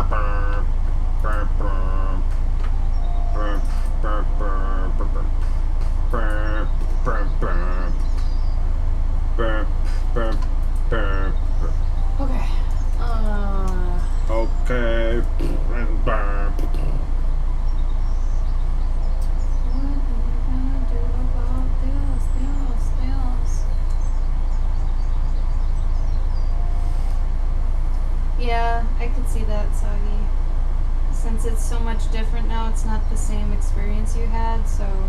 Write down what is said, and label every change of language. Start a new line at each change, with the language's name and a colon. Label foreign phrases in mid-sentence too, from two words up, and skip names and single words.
English: Burr, burr, burr. Burr, burr, burr, burr, burr. Burr, burr, burr. Burr, burr, burr, burr. Okay. Okay. Burr. What are you gonna do about this? Yeah, I could see that, Sagi. Since it's so much different now, it's not the same experience you had, so...